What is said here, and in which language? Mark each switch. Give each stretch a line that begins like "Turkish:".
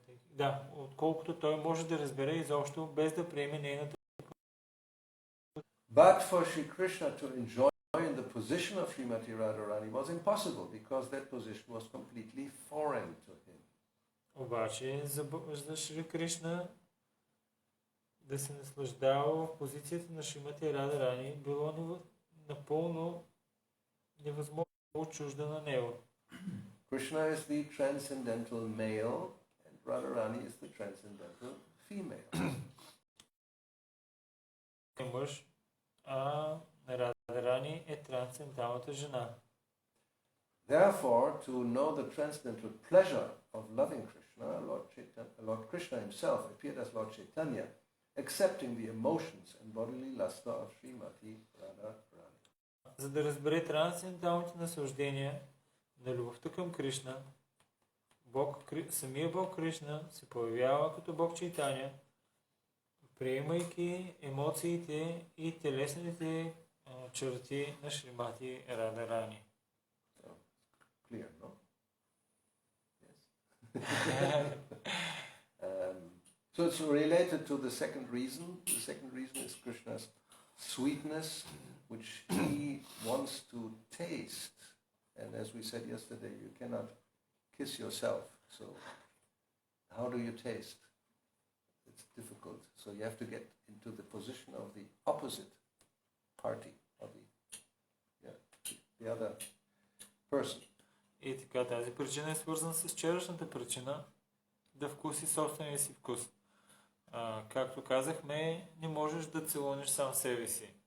Bulgarian: Да, отколкото той може да разбере изобщо, без да приеме нейната позиция.
English: But for Sri Krishna to enjoy in the position of Srimati Radharani was impossible because that position was completely foreign to him.
Bulgarian: Обаче за Шри Кришна да се наслаждава в позицията на Шримати Радарани било напълно невъзможно, чужда на него.
English: Krishna is the transcendental male and Radharani is the transcendental female.
Bulgarian: Мъж, а Радарани е трансценденталната жена.
English: Therefore, to know the transcendental pleasure of loving Krishna, Lord Krishna himself appeared as Lord Chaitanya, accepting the emotions and bodily luster of Srimati Radharani.
Bulgarian: За да разбере трансценденталните наслаждения на любовта към Кришна, самия Бог Кришна се появява като Бог Чайтаня, приемайки емоциите и телесните черти на Шримати Радharani.
English: Clear, no? Yes. So it's related to the second reason. The second reason is Krishna's sweetness, which he wants to taste. And as we said yesterday, you cannot kiss yourself. So how do you taste? It's difficult. So you have to get into the position of the opposite party, of the other person.
Bulgarian: И така, тази причина е свързана с вчерашната причина да вкуси собствения си вкус. Както казахме, не можеш да целунеш сам себе си.